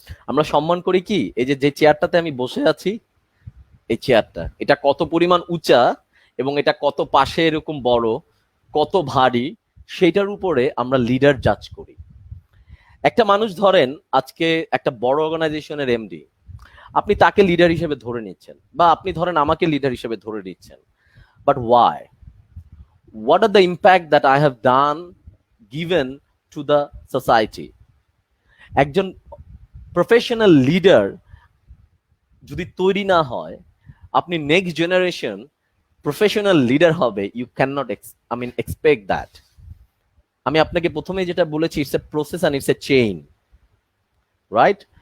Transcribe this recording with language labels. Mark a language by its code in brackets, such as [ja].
[bn] আমরা সম্মান করি কি, এই যে চেয়ারটাতে আমি বসে আছি, এই চেয়ারটা, এটা কত পরিমাণ উঁচা, এবং এটা কত পাশে এরকম বড়, কত ভারী, সেইটার উপরে আমরা লিডার জাজ করি। একটা মানুষ ধরেন আজকে একটা বড় অর্গানাইজেশনের এমডি, আপনি তাকে লিডার হিসেবে ধরে নিচ্ছেন, বা আপনি ধরেন আমাকে লিডার হিসেবে ধরে নিচ্ছেন, [en] But why? What are the impact that I have done given to the society? [bn] একজন প্রফেশনাল লিডার যদি তৈরি না হয়, আপনি নেক্সট জেনারেশন প্রফেশনাল লিডার হবে, [en] You can not expect that. [bn] আমি আপনাকে প্রথমে যেটা বলেছি, [en] It's a process and it's a chain, right?